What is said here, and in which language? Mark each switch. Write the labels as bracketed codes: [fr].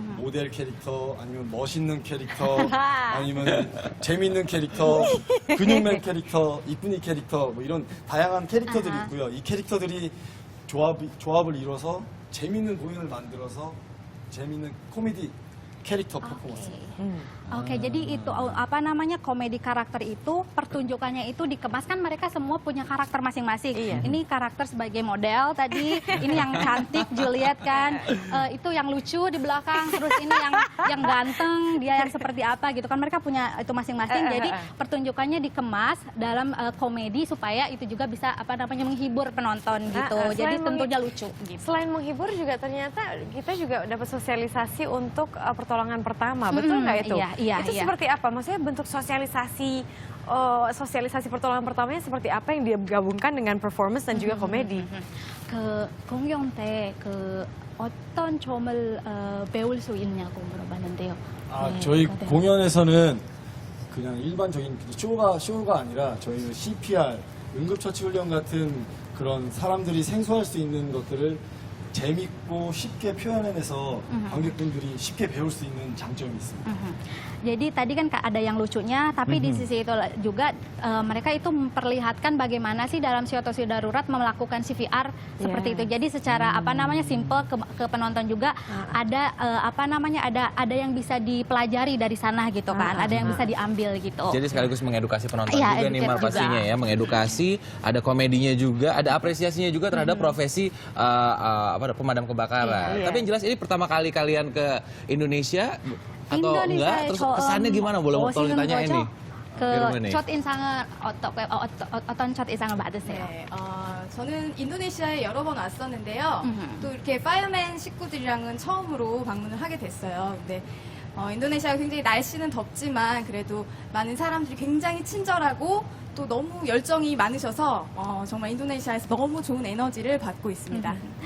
[ko] 모델 캐릭터, 아니면 멋있는 캐릭터, 아니면 재밌는 캐릭터, 근육맨 캐릭터, 이쁜이 캐릭터, 뭐 이런 다양한 캐릭터들이 있고요. 이 캐릭터들이 조합을 이뤄서 재밌는 공연을 만들어서 재밌는 코미디 캐릭터 퍼포먼스. [id] Oke, jadi itu apa namanya komedi karakter itu pertunjukannya itu dikemas kan mereka semua punya karakter masing-masing. Iya. Ini karakter sebagai model tadi, ini yang cantik Juliet kan, itu yang lucu di belakang, terus ini yang ganteng dia yang seperti apa gitu kan mereka punya itu masing-masing. Jadi pertunjukannya dikemas dalam komedi supaya itu juga bisa apa namanya menghibur penonton gitu. Jadi tentunya lucu. Gitu. Selain menghibur juga ternyata kita juga dapat sosialisasi untuk pertolongan pertama, betul nggak itu? Iya, itu seperti apa? Maksudnya bentuk sosialisasi pertolongan pertamanya seperti apa yang dia gabungkan dengan performance dan juga komedi? [ko] 그 공연 때 그 어떤 점을 배울 수 있냐고 물어봤는데요. 네, 저희 네. 공연에서는 그냥 일반적인 쇼가 아니라 저희는 CPR, 응급처치 훈련 같은 그런 사람들이 생소할 수 있는 것들을 재밌고 쉽게 표현해내서 관객분들이 쉽게 배울 수 있는 장점이 있습니다. [id] Jadi tadi kan ada yang lucunya, tapi di sisi itu juga mereka itu memperlihatkan bagaimana sih dalam situasi darurat melakukan CPR seperti itu. Jadi secara apa namanya simple ke penonton juga ada apa namanya ada yang bisa dipelajari dari sana gitu kan, ada yang bisa diambil gitu. Jadi sekaligus mengedukasi penonton Iya, juga nih Mar [en] educate [id] pastinya juga. ya, mengedukasi, ada komedinya juga, ada apresiasinya juga terhadap profesi pemadam kebakaran. Tapi yang jelas ini pertama kali kalian ke Indonesia atau enggak? Terus kesannya gimana? Boleh tolong ditanyain nih. [ko] 그 첫 인상은 어떤 첫 인상을 받으세요? 네, 저는 인도네시아에 여러 번 왔었는데요. 또 이렇게 파이어맨 식구들이랑은 처음으로 방문을 하게 됐어요. 근데 인도네시아가 굉장히 날씨는 덥지만 그래도 많은 사람들이 굉장히 친절하고 또 너무 열정이 많으셔서 정말 인도네시아에서 너무 좋은 에너지를 받고 있습니다.